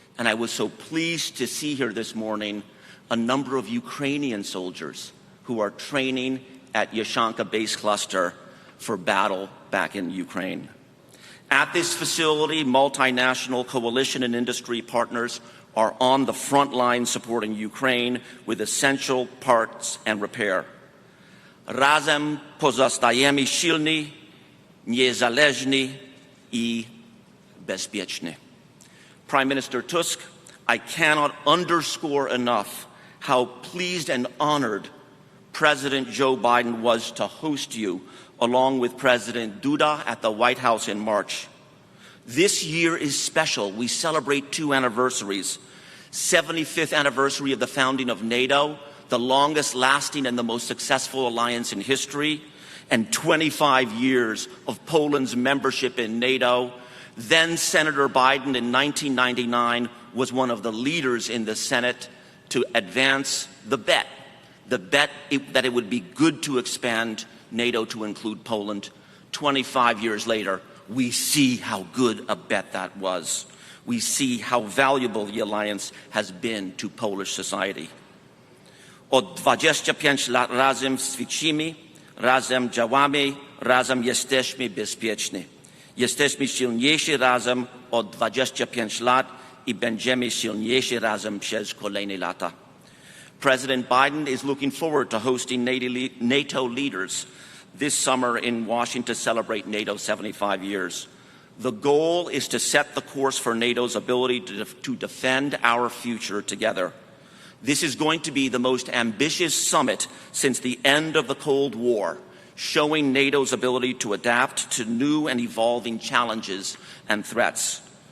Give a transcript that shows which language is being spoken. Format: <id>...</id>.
<en>And I was so pleased to see here this morning a number of Ukrainian soldiers who are training at Yashanka Base Cluster for battle back in Ukraine. At this facility, multinational coalition and industry partners are on the front line supporting Ukraine with essential parts and repair.</en> <pl>Razem pozostajemy silni, niezależni i bezpieczni.</pl> <en>Prime Minister Tusk, I cannot underscore enough how pleased and honored President Joe Biden was to host you along with President Duda at the White House in March. This year is special. We celebrate two anniversaries. 75th anniversary of the founding of NATO, the longest lasting and the most successful alliance in history, and 25 years of Poland's membership in NATO. Then Senator Biden in 1999 was one of the leaders in the Senate to advance the bet that it would be good to expand NATO to include Poland. 25 years later, we see how good a bet that was. We see how valuable the alliance has been to Polish society.</en> <pl>Od 25 lat razem ćwiczymy, razem działamy, razem jesteśmy bezpieczni. Jesteśmy silniejsi razem od 25 lat i będziemy silniejsi razem przez kolejne lata.</pl> <en>President Biden is looking forward to hosting NATO leaders this summer in Washington to celebrate NATO 75 years. The goal is to set the course for NATO's ability to defend our future together. This is going to be the most ambitious summit since the end of the Cold War, showing NATO's ability to adapt to new and evolving challenges and threats.</en>